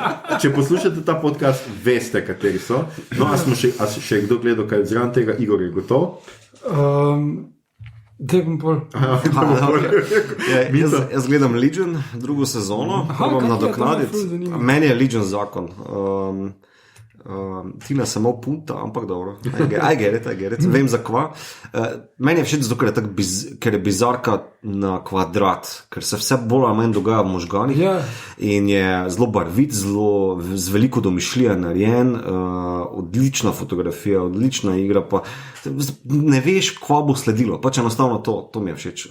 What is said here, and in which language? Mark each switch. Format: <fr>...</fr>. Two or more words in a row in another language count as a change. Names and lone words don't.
<sl>Če poslušate ta podcast, veste, kateri so. No, a še kdo gledal kaj zraven tega? Igor je gotov? Jaz gledam Legion, drugo sezono, probam nadoknaditi. Meni je Legion zakon. Tina se malo punta, ampak dobro.</sl> <en>I get it.</en> <sl>Vem za kva. Meni je všeč zato, ker je bizarka na kvadrat, ker se vse bolj ali manj dogaja v možganih in je zelo barvit, z veliko domišljija narejen, odlična fotografija, odlična igra, pa ne veš, kva bo sledilo, pač enostavno to mi je všeč.</sl>